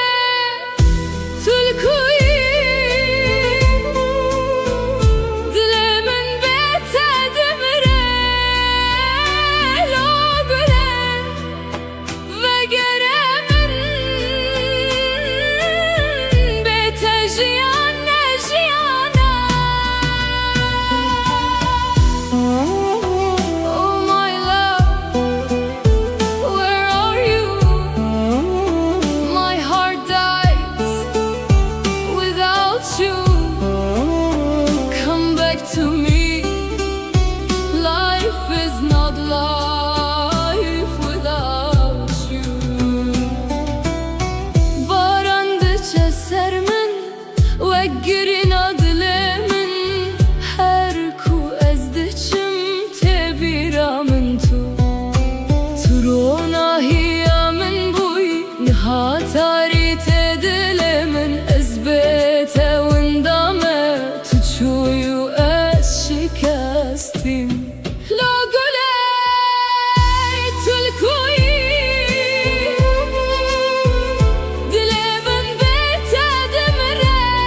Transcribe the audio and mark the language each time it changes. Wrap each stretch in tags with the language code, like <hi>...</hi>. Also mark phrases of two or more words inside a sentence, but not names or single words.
<ku>tulkuî dilê min bê te dimire lo gule vegere min bê te jiyan ne jiyana</ku> <en>oh my love where are you my heart dies without you come back to me life is not life without you</en> <ku>baran diçe ser min wegerîna dilê min her ku ez diçim têbîra min tu ronahiya min bûyî niha tarî tê dilê min ez bê te winda me tu çûyî û ez şikestîm lo gule tulkuî dilê min bê te dimire</ku>